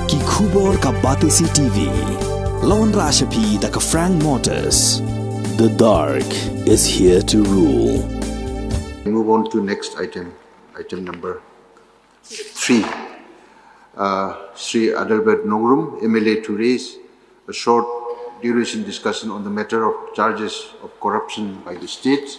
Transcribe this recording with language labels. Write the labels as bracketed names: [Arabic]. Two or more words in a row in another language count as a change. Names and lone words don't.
[Khasi] Khubor ka Batesi TV. Lawan Rashapi da ka Frank Motors. [English] The dark is here to rule. Move on to next item number 3. Sri Adelbert Nogrum, MLA, to raise a short duration discussion on the matter of charges of corruption by the state.